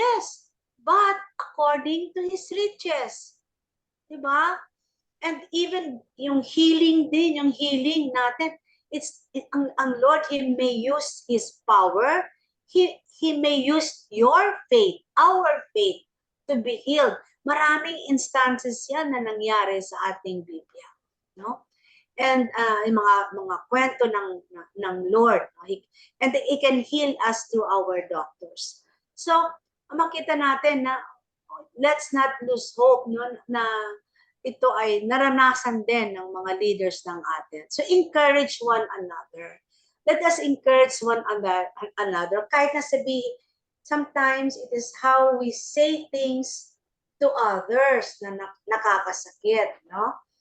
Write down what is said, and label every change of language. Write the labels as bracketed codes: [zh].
[en] Yes, but according to His riches. Diba? And even yung healing [tl] natin, ang [en] Lord, He may use His power, He may use your faith, our faith, to be healed. [tl] Maraming instances yan na nangyari sa ating Biblia. No? And yung mga kwento ng Lord. No? [en] And He can heal us through our doctors. [tl] So, makita natin na [en] let's not lose hope, [tl] no? na ito ay naranasan din ng mga leaders ng atin. [en] So encourage one another. Let us encourage one another. [tl] Kahit na sabihin, [en] sometimes it is how we say things to others [tl] na nakakasakit, [en] no?